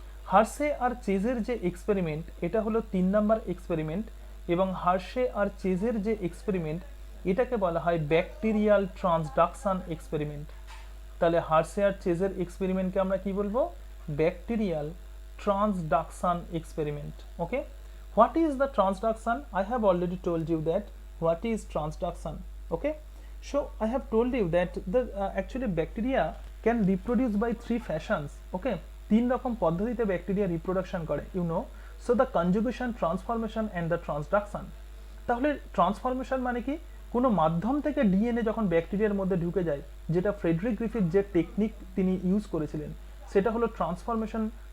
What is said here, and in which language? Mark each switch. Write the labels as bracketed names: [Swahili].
[Bangla] Hershey আর চেজের যে experiment এটা হলো 3 নাম্বার এক্সপেরিমেন্ট, এবং হার্শে আর চেজের যে এক্সপেরিমেন্ট এটাকে বলা হয় ব্যাকটেরিয়াল ট্রান্সডাকশন এক্সপেরিমেন্ট। তাহলে হার্শে আর চেজের এক্সপেরিমেন্টকে আমরা কি বলবো? Bacterial transduction experiment. [English] Okay, what is the transduction? I have already told you that what is transduction. Okay, so I have told you that the actually bacteria can reproduce by 3 fashions. [Bangla] Okay, 3 রকম পদ্ধতিতে bacteria reproduction করে, you know. [English] So the conjugation, transformation and the transduction. [Bangla] তাহলে transformation মানে কি? কোনো মাধ্যম থেকে DNA যখন ব্যাকটেরিয়ার মধ্যে ঢুকে যায়, যেটা ফ্রেডরিক গ্রিফিথ যে টেকনিক তিনি ইউজ করেছিলেন সেটা হলো ট্রান্সফরমেশন।